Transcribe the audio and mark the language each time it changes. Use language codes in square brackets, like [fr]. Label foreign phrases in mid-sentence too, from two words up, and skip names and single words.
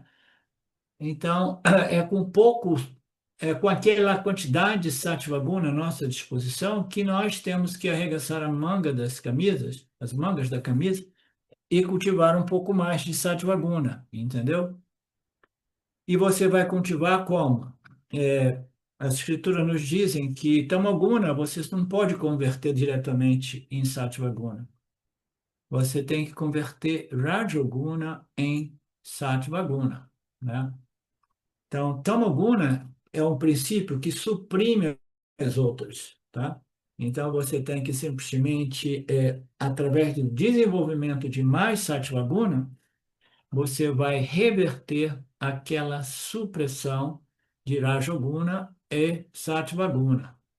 [pt] Então, é com pouco, é com aquela quantidade de [sa] sattva guna [pt] à nossa disposição que nós temos que arregaçar a manga das camisas, as mangas da camisa, e cultivar um pouco mais de [sa] sattva guna, [pt] entendeu? E você vai cultivar como? É, as escrituras nos dizem que tamoguna você não pode converter diretamente em [sa] sattva guna. [pt] Você tem que converter rajoguna em [sa] sattva guna, [pt] né? Então, tamoguna é um princípio que suprime as outras, tá? Então, você tem que simplesmente, através do desenvolvimento de mais [sa] sattva guna, [pt] você vai reverter aquela supressão de rajoguna e [sa] sattva guna.